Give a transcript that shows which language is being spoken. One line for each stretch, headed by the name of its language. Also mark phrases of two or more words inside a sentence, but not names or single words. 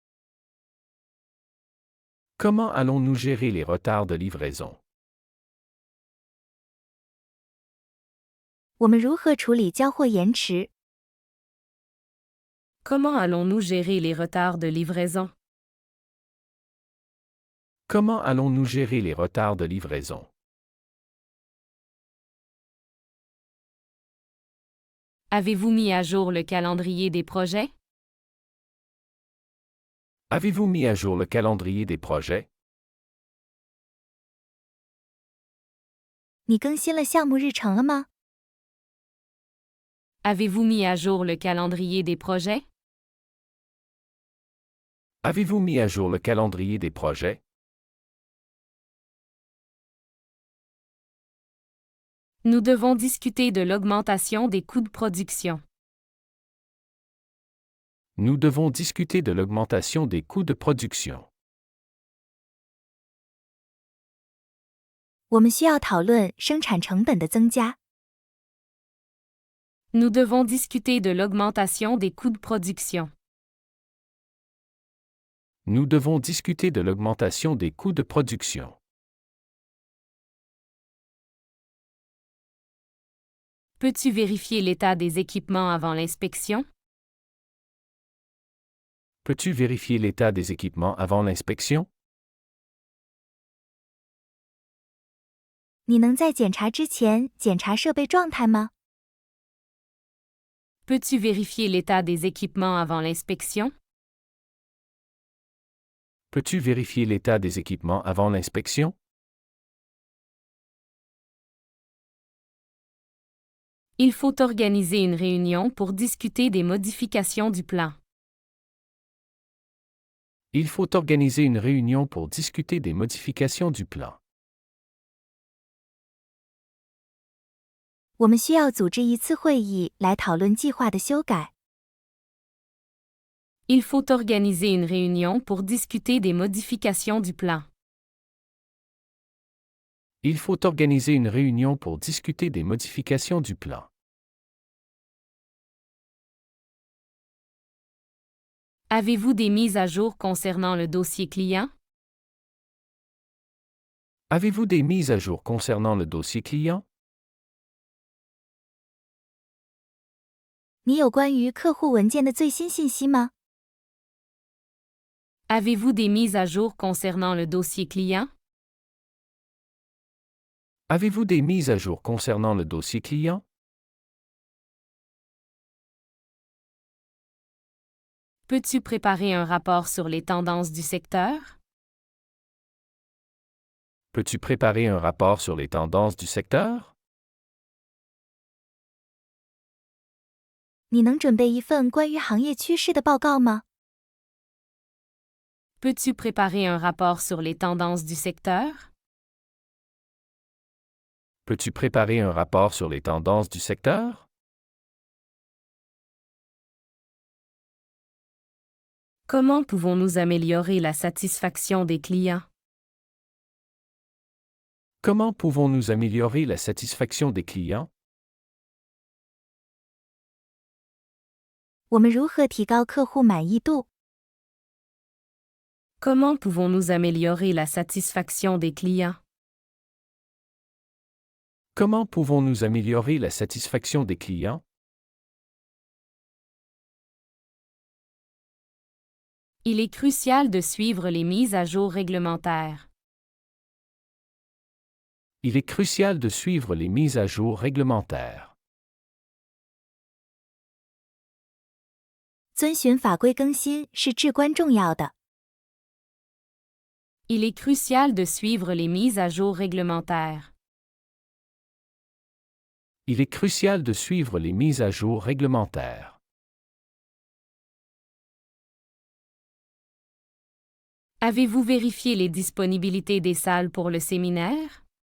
French: Comment allons-nous gérer les retards de livraison?
Chinese: 我们如何处理交货延迟？
French: Comment allons-nous gérer les retards de livraison? Comment allons-nous gérer les retards de livraison? Avez-vous mis à jour le calendrier des projets? Avez-vous mis à jour le calendrier des projets?
Chinese: 你更新了项目日程了吗？
French: Avez-vous mis à jour le calendrier des projets? Avez-vous mis à jour le calendrier des projets? Nous devons discuter de l'augmentation des coûts de production. Nous devons discuter de l'augmentation des coûts de production.
Chinese: 我们需要讨论生产成本的增加。
French: Nous devons discuter de l'augmentation des coûts de production. Nous devons discuter de l'augmentation des coûts de production. Peux-tu vérifier l'état des équipements avant l'inspection? Peux-tu vérifier l'état des équipements avant l'inspection?
Chinese: 你能在检查之前检查设备状态吗？
French: Peux-tu vérifier l'état des équipements avant l'inspection? Peux-tu vérifier l'état des équipements avant l'inspection? Il faut organiser une réunion pour discuter des modifications du plan. Il faut organiser une réunion pour discuter des modifications du plan.
Chinese: 我们需要组织一次会议来讨论计划的修改。
French: Il faut organiser une réunion pour discuter des modifications du plan. Il faut organiser une réunion pour discuter des modifications du plan. Avez-vous des mises à jour concernant le dossier client? Avez-vous des mises à jour concernant le dossier client?
Chinese: 你有关于客户文件的最新信息吗？
French: Avez-vous des mises à jour concernant le dossier client? Avez-vous des mises à jour concernant le dossier client? Peux-tu préparer un rapport sur les tendances du secteur? Peux-tu préparer un rapport sur les tendances du secteur?
Chinese: 你能准备一份关于行业趋势的报告吗？
French: Peux-tu préparer un rapport sur les tendances du secteur? Peux-tu préparer un rapport sur les tendances du secteur? Comment pouvons-nous améliorer la satisfaction des clients? Comment pouvons-nous améliorer la satisfaction des clients?
Chinese: 我们如何提高客户满意度？
French: Comment pouvons-nous améliorer la satisfaction des clients? Comment pouvons-nous améliorer la satisfaction des clients? Il est crucial de suivre les mises à jour réglementaires. Il est crucial de suivre les mises à jour réglementaires.
Chinese: 遵循法规更新是至关重要的。
French: Il est crucial de suivre les mises à jour réglementaires. Il est crucial de suivre les mises à jour réglementaires. Avez-vous vérifié les disponibilités des salles pour le séminaire?